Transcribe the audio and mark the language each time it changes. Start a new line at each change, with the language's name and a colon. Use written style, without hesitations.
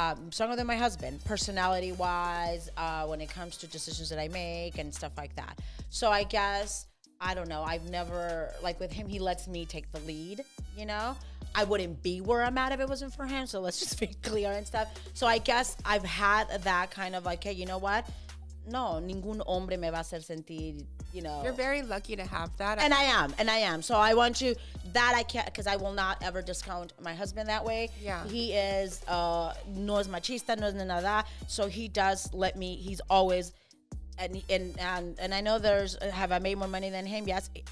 English: Stronger than my husband, personality-wise, when it comes to decisions that I make and stuff like that. So I guess, I don't know, I've never, like with him, he lets me take the lead, you know? I wouldn't be where I'm at if it wasn't for him, so let's just be clear and stuff. So I guess I've had that kind of like, hey, you know what?
Spanish: No, ningún hombre me va a hacer sentir,
English: you know. You're very lucky to have that. And I am. So I want to, that I can't, because I will not ever discount my husband that way. Yeah. He is,
Spanish: no es machista, no es nada.
English: So he does let me, he's always, and I know have I made more money than him? Yes.